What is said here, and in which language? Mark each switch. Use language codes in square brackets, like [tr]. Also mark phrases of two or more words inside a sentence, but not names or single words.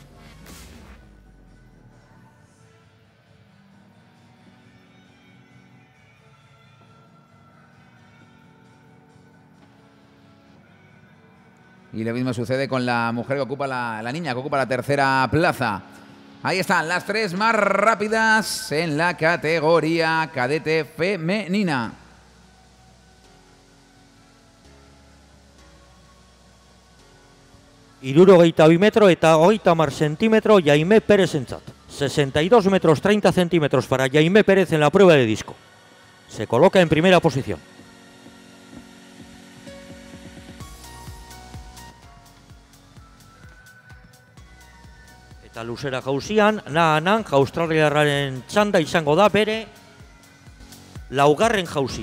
[es] Y lo mismo sucede con la mujer que ocupa la niña que ocupa la tercera plaza. Ahí están las tres más rápidas en la categoría cadete femenina. [eu] Hirurogeita bi metro eta hogeita hamar centímetro Jaime Pérez entzat. [es] 62 metros 30 centímetros para Jaime Pérez en la prueba de disco. Se coloca en primera posición. [eu] Eta luzera jauzian, Naanan australiarraren txanda izango da bere laugarren jauzia.